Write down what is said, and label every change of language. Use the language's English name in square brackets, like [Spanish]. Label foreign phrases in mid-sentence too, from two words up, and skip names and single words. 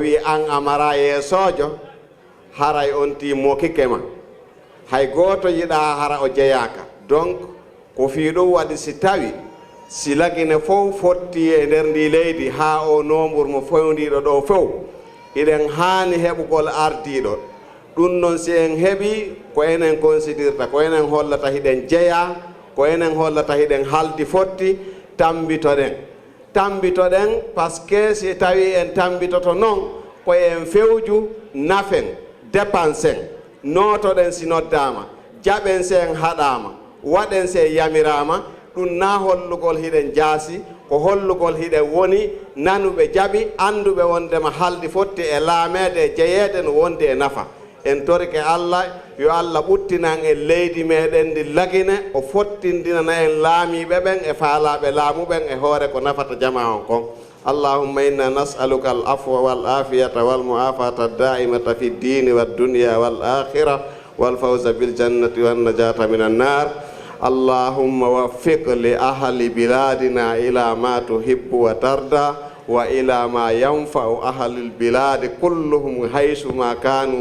[Fula] wi an amara yeesojo haray on ti mokike ma hay goto yiɗa hara o jeeyaka donc ko fi ɗum waɗi si tawi si lagine fof fotti e nder ndi leydi ha o nombre mo fewdiɗo ɗo fof iɗen haani heɓugol ardiɗo ɗum noon si en heeɓi ko enen considirta ko enen hollata hiɗen jeeya ko enen hollata hiɗen haldi fotti tambitoɗen [French] par ce que [Fula] si tawi en tambitoto noon koye en fewju nafen dépensen notoɗen si noddama jaɓen se en haɗama waɗen se yamirama ɗum na hollugol hiɗen jaasi ko hollugol hiɗen woni nanuɓe jaɓi anduɓe wondema haldi fotti e laamede e jeeyede no wondi e nafa en torike Allah yo Allah ɓuttinan en leydi meɗen ndi lagine o fottindinana en laamiɓe ɓen e faalaɓe laamuɓen e hoore ko nafata jama on kon [Arabic] اللهم إنا نسألك العفو والعافية والمعافاة الدائمة في الدين والدنيا والآخرة والفوز بالجنة والنجاة من النار اللهم وفق لأهل بلادنا إلى ما تحب وترضى وإلى ما ينفع أهل البلاد كلهم حيثما كانوا